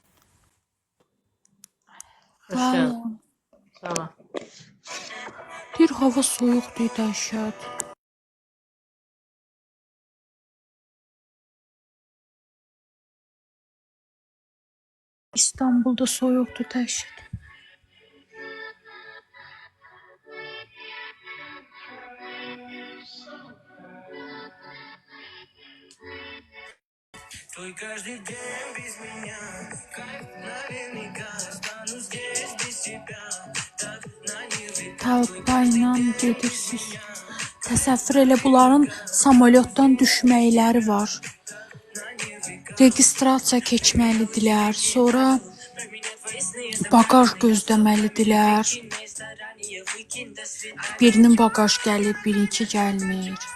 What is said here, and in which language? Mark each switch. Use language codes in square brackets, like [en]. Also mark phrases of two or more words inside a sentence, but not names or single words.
[az] Vallahi. Salam. Bir hava soyuqdur dəhşət. İstanbulda soyuqdur dəhşət. [ru] Твой каждый день без меня, как наверняка останусь здесь без тебя, так наверняка. [az] Talpayla gedirsiniz. Təsəvvür elə bunların samolyotdan düşməkləri var. Registrasiya keçməlidirlər, sonra bagaj gözləməlidirlər. Birinin bagaj gəlir, birinci gəlmir.